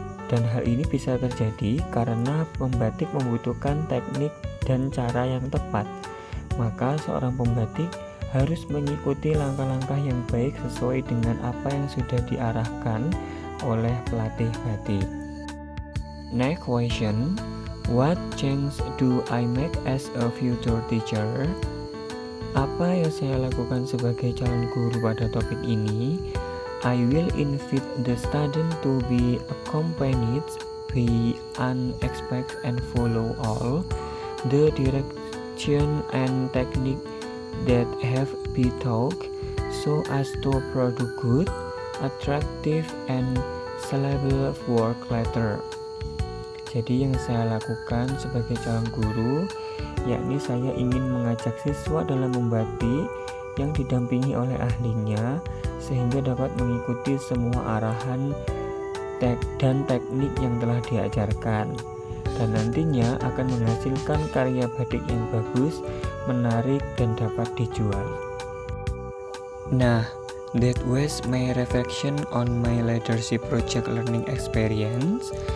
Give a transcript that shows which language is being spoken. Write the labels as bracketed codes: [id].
[id] Dan hal ini bisa terjadi karena pembatik membutuhkan teknik dan cara yang tepat. Maka seorang pembatik harus mengikuti langkah-langkah yang baik sesuai dengan apa yang sudah diarahkan oleh pelatih batik. [en] Next question, what change do I make as a future teacher? [id] Apa yang saya lakukan sebagai calon guru pada topik ini? [en] I will invite the student to be accompanied by unexpected and follow all the direction and technique that have been taught so as to produce good, attractive, and sellable work later. [id] Jadi yang saya lakukan sebagai calon guru, yakni saya ingin mengajak siswa dalam membatik yang didampingi oleh ahlinya, sehingga dapat mengikuti semua arahan dan teknik yang telah diajarkan, dan nantinya akan menghasilkan karya batik yang bagus, menarik, dan dapat dijual. [en] Nah, that was my reflection on my leadership project learning experience.